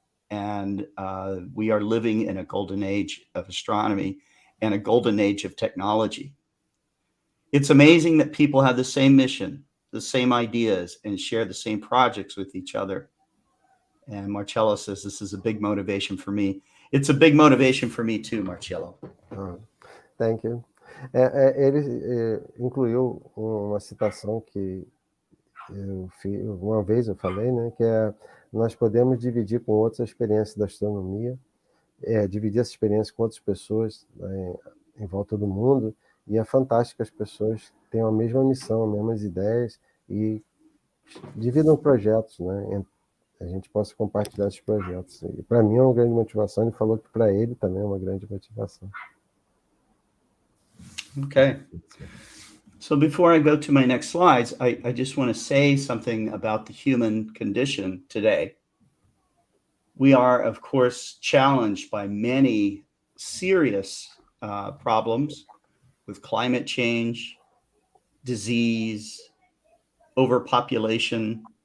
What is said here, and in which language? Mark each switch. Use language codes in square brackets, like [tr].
[en] And we are living in a golden age of astronomy and a golden age of technology. It's amazing that people have the same mission, the same ideas, and share the same projects with each other. And Marcello says this is a big motivation for me. It's a big motivation for me too, Marcello. Thank you. [pt] Ele incluiu uma citação que uma vez eu falei, né, que nós podemos dividir com outros a experiência da astronomia, dividir essa experiência com outras pessoas, né, em volta do mundo, e é fantástico que as pessoas tenham a mesma missão, as mesmas ideias e dividam projetos, né, a gente possa compartilhar esses projetos. E para mim é uma grande motivação, ele falou que para ele também é uma grande motivação. Okay. [en] So before I go to my next slides, I just want to say something about the human condition today. We are, of course, challenged by many serious problems with climate change, disease, overpopulation,